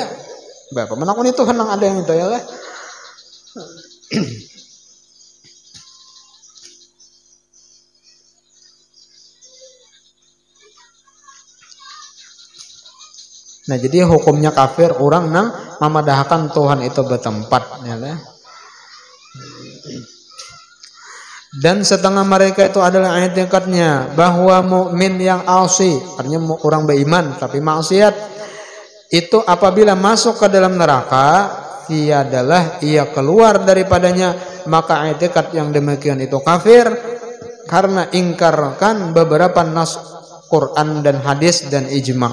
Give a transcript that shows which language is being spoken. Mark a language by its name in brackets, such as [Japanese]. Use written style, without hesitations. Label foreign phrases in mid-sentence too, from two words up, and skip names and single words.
[Banjar] Bapak menakuni Tuhan nang ada yang itu ya lah. Nah jadi hukumnya kafir orang nang memadahkan Tuhan itu bertempat ya lah. [Indonesian] Dan setengah mereka itu adalah ayat tingkatnya bahwa mukmin yang asi, artinya orang beriman tapi maksiat, itu apabila masuk ke dalam neraka, tiadalah ia keluar daripadanya, maka ayat tingkat yang demikian itu kafir karena ingkarkan beberapa nas Quran dan hadis dan ijma.